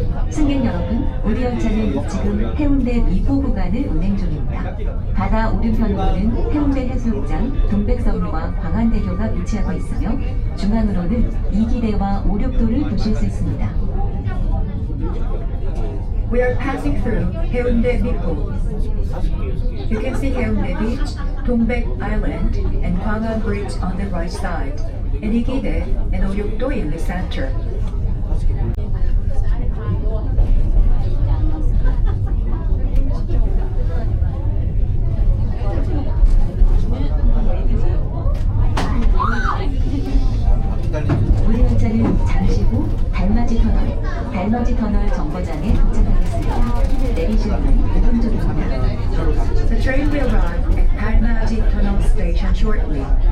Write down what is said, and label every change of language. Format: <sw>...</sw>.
<ko>승객 여러분, 우리 열차는 지금 해운대 미포 구간을 운행 중입니다. 바다 오른편으로는 해운대 해수욕장, 동백섬과 광안대교가 위치하고 있으며 중앙으로는 이기대와 오륙도를 보실 수 있습니다.</ko> <en>We are passing through Haeundae Mipo. You can see Haeundae Beach, Donghae Island, and Gwangan Bridge on the right side, and Ikide and Oryokdo in the center.</en> <ko>우리 열차는 잠시 후 달마지 터널 정거장에 도착하겠습니다. 내리시는 오른쪽입니다.</ko> <en>The train will arrive at Dalmaji Tunnel station shortly.</en>